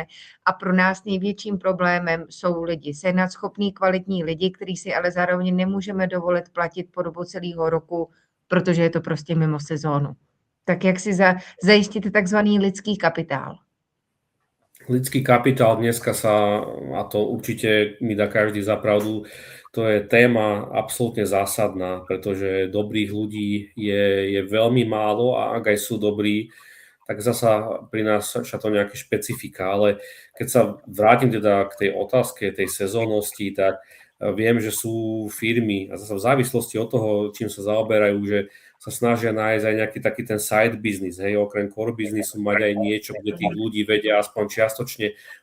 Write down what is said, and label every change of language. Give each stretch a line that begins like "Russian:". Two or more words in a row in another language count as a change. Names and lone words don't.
Czech: A pro nás největším problémem jsou lidi. Sehnat schopný kvalitní lidi, který si ale zároveň nemůžeme dovolit platit po dobu celého roku, protože je to prostě mimo sezónu. Tak jak si zajistit takzvaný lidský kapitál? Lidský kapitál dneska
Slovak: a to určite mi dá každý za pravdu, to je téma absolútne zásadná, pretože dobrých ľudí je veľmi málo a ak aj sú dobrí, tak zasa pri nás sa to nejaké špecifika, ale keď sa vrátim teda k tej otázke, tej sezónnosti, tak viem, že sú firmy a zasa v závislosti od toho, čím sa zaoberajú, že sa snažia nájsť aj nejaký taký ten
English: side business,
Slovak: okrem
English: core businessu
Slovak: mať aj niečo, kde tých ľudí vedia aspoň čiastočne